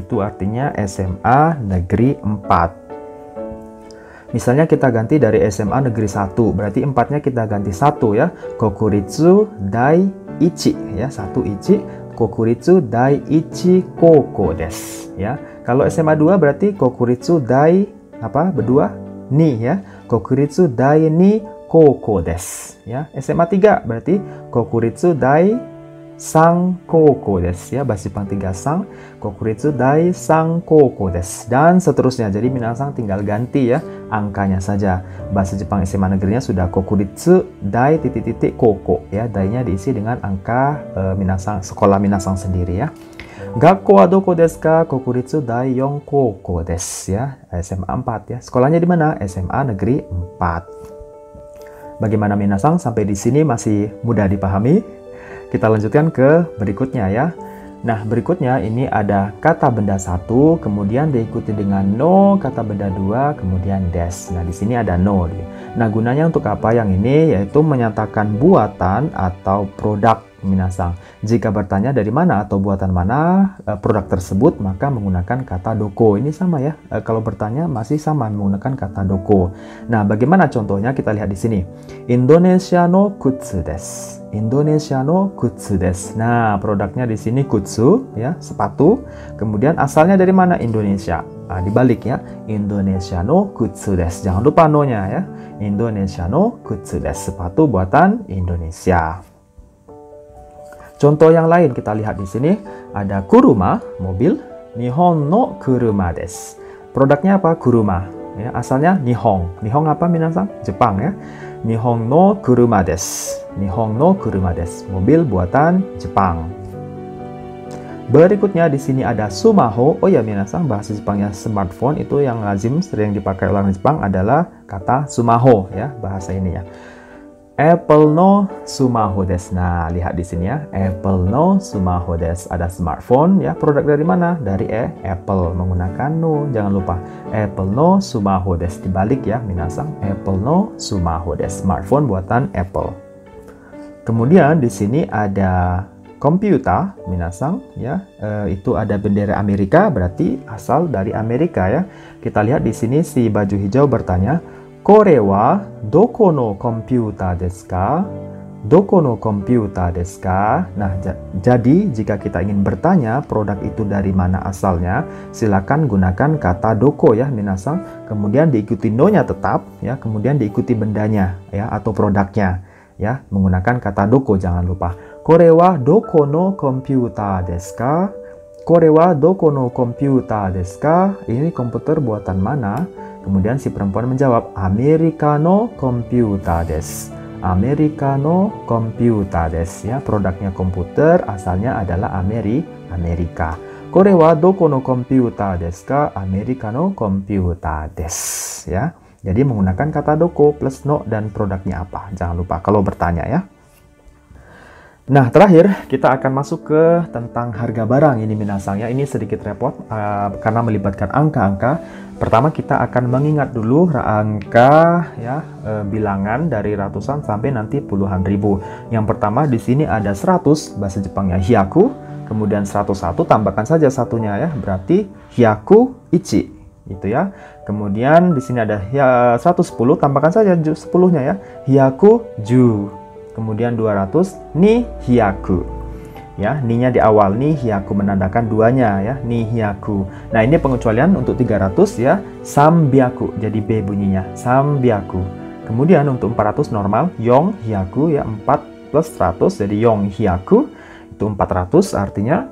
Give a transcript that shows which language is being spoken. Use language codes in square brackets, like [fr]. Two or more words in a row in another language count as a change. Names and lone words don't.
[id] Itu artinya SMA negeri 4. Misalnya kita ganti dari SMA negeri 1, berarti 4-nya kita ganti 1 ya. [ja] 国立第一や、1一. 国立第一高校ですや. [id] Kalau SMA 2 berarti [ja] 国立第 [id] apa? [ja] Berdua ni ya. 国立第二高校です ya. SMA 3 berarti 国立第三高校です ya. [id] Bahasa Jepang 3 sang. [ja] 国立第三高校です [id] dan seterusnya. Jadi minasang tinggal ganti ya angkanya saja. Bahasa Jepang SMA negerinya sudah [ja] 国立第 [id] titik-titik koko ya. Dai-nya diisi dengan angka minasang, sekolah minasang sendiri ya. [ja] 学校はどこですか? 国立第4高校ですや. SMA 4 ya. [id] Sekolahnya di mana? SMA negeri 4. Bagaimana minasang sampai di sini masih mudah dipahami? Kita lanjutkan ke berikutnya ya. Nah, berikutnya ini ada kata benda 1, kemudian diikuti dengan no, kata benda 2, kemudian des. Nah, di sini ada no. Nah, gunanya untuk apa yang ini? Yaitu menyatakan buatan atau produk minasang. Jika bertanya dari mana atau buatan mana produk tersebut, maka menggunakan kata doko. Ini sama ya. Kalau bertanya masih sama menggunakan kata doko. Nah, bagaimana contohnya? Kita lihat di sini. [ja] インドネシアの靴です. インドネシアの靴です. [id] Nah, produknya di sini kutsu ya, sepatu. Kemudian asalnya dari mana? Indonesia. Nah, dibalik ya. [ja] インドネシアの靴です. [id] Jangan lupa no-nya ya. [ja] インドネシアの靴です. [id] Sepatu buatan Indonesia. Contoh yang lain kita lihat di sini ada kuruma, mobil, [ja] 日本の車です. [id] Produknya apa? Kuruma. Ya, asalnya Nihon. Nihon apa minasang? Jepang ya. [ja] 日本の車です。日本の車です. [id] Mobil buatan Jepang. Berikutnya di sini ada sumaho. Oh ya minasang, bahasa Jepangnya smartphone itu yang lazim sering dipakai orang Jepang adalah kata sumaho ya, bahasa ini ya. [ja] Appleのスマホです. [id] Nah, lihat di sini ya. [ja] Appleのスマホです. [id] Ada smartphone ya. Produk dari mana? Dari Apple. Menggunakan no. Jangan lupa. [ja] Appleのスマホです. [id] Dibalik ya, minasang. [ja] Appleのスマホです. [id] Smartphone buatan Apple. Kemudian di sini ada komputer, minasang ya. Itu ada bendera Amerika, berarti asal dari Amerika ya. Kita lihat di sini si baju hijau bertanya, [ja] "これはどこのコンピューターですか?" どこのコンピューターですか? [id] Nah, jadi jika kita ingin bertanya produk itu dari mana asalnya, silakan gunakan kata doko ya, minasang. Kemudian diikuti no-nya tetap ya, kemudian diikuti bendanya ya atau produknya ya, menggunakan kata doko, jangan lupa. [ja] これはどこのコンピューターですか? これはどこのコンピューターですか? [id] Ini komputer buatan mana? Kemudian si perempuan menjawab, [ja] アメリカのコンピューターです. アメリカのコンピューターです [id] ya, produknya komputer, asalnya adalah Amerika. [ja] これはどこのコンピューターですか? アメリカのコンピューターです [id] ya. Jadi menggunakan kata doko plus no dan produknya apa. Jangan lupa kalau bertanya ya. Nah, terakhir kita akan masuk ke tentang harga barang ini minasang ya. Ini sedikit repot karena melibatkan angka-angka. Pertama kita akan mengingat dulu angka ya, bilangan dari ratusan sampai nanti puluhan ribu. Yang pertama di sini ada 100, bahasa Jepangnya hyaku, kemudian 101 tambahkan saja satunya ya, berarti [ja] 百一 [id] itu ya. Kemudian di sini ada 110 tambahkan saja 10-nya ya, [ja] 百十. [id] Kemudian 200 [ja] 二百 [id] ya, ni-nya di awal, [ja] 二百 [id] menandakan duanya ya, [ja] 二百. [id] Nah, ini pengecualian untuk 300 ya, sambyaku, jadi B bunyinya, sambyaku. Kemudian untuk 400 normal, [ja] 四百 [id] ya, 4 plus 100 jadi [ja] 四百, [id] itu 400 artinya.